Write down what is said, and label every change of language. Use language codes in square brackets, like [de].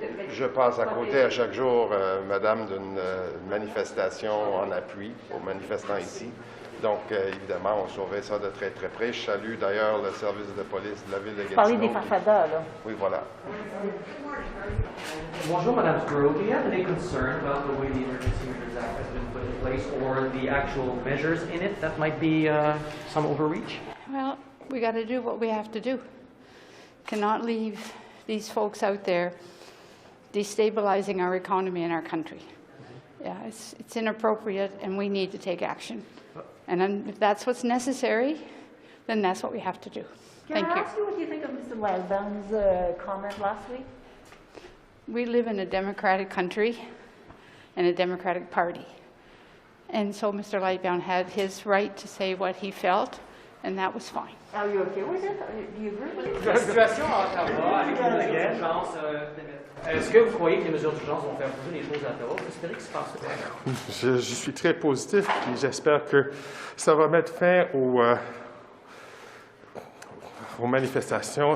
[fr] je passe à côté à chaque jour, madame, d'une manifestation en appui aux manifestants ici. Donc, évidemment, on surveille ça de très, très près. Je salue d'ailleurs le service de police de la ville de Gatineau. Vous parlez des farfadas, là. Oui, voilà. Bonjour, Madame Trudeau. [en] Do you have any concern about the way the Emergency Measures Act has been put in place or the actual measures in it that might be some overreach? Well, we got to do what we have to do. Cannot leave these folks out there destabilizing our economy and our country. Yeah, it's inappropriate and we need to take action. And then if that's what's necessary, then that's what we have to do. Thank you. Can I ask you what you think of Mr. Lightbound's comment last week? We live in a democratic country and a democratic party. And so Mr. Lightbound had his right to say what he felt, and that was fine. Are you okay with it? Do you agree with it? [fr] La situation à Ottawa avec les mesures d'urgence, est-ce que vous croyez que les mesures d'urgence vont faire bouger les choses à Ottawa? Vous espérez que ça se passe? Je suis très positif et j'espère que ça va mettre fin aux manifestations.